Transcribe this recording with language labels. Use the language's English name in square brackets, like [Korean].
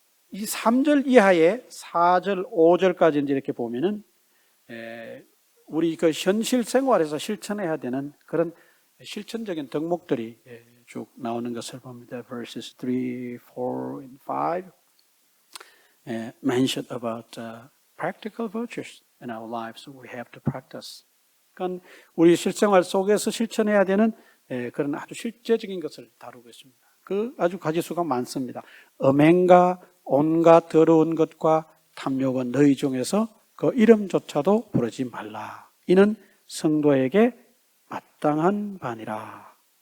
[Korean] 이 3절 이하의 4절, 5절까지 이렇게 보면은 우리 그 현실 생활에서 실천해야 되는 그런 실천적인 덕목들이 쭉 나오는 것을 봅니다. [English] Verses 3, 4, and 5 mention about practical virtues in our lives we have to practice. [Korean] 그러니까 우리 실생활 속에서 실천해야 되는 그런 아주 실제적인 것을 다루고 있습니다. 그 아주 가지수가 많습니다. 음행과 온갖 더러운 것과 탐욕은 너희 중에서 그 이름조차도 부르지 말라. 이는 성도에게 마땅한 바니라.